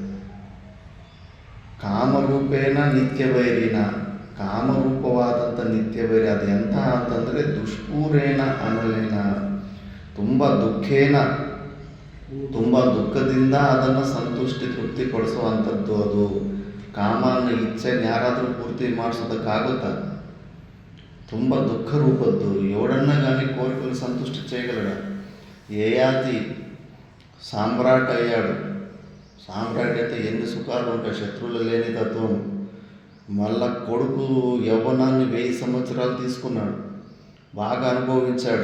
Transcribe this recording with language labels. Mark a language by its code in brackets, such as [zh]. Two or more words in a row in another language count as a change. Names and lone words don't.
[sa] ಕಾಮರೂಪೇಣ ನಿತ್ಯ ವೈರಿನ, [kn] ಕಾಮರೂಪವಾದಂಥ ನಿತ್ಯ ವೈರಿ ಅದು ಎಂಥ ಅಂತಂದರೆ [sa] ದುಷ್ಪೂರೇಣ ಅನಲೇನ, [kn] ತುಂಬ ದುಃಖದಿಂದ ಅದನ್ನು ಸಂತುಷ್ಟಿ ತೃಪ್ತಿಪಡಿಸುವಂಥದ್ದು. ಅದು ಕಾಮನ ಇಚ್ಛೆನ ಯಾರಾದರೂ ಪೂರ್ತಿ ಮಾಡಿಸೋದಕ್ಕಾಗುತ್ತಾ? ತುಂಬ ದುಃಖ ರೂಪದ್ದು. [te] ఎవడన్నా కానీ కోరికలు సంతృష్టి చేయగలడా? యయాతి సామ్రాట్ అయ్యాడు. సామ్రాట్ అయితే ఎన్ని సుఖాలు ఉంటాయి, శత్రువులు లేని తత్వం. మళ్ళా కొడుకు యవ్వనాన్ని 1000 సంవత్సరాలు తీసుకున్నాడు, బాగా అనుభవించాడు.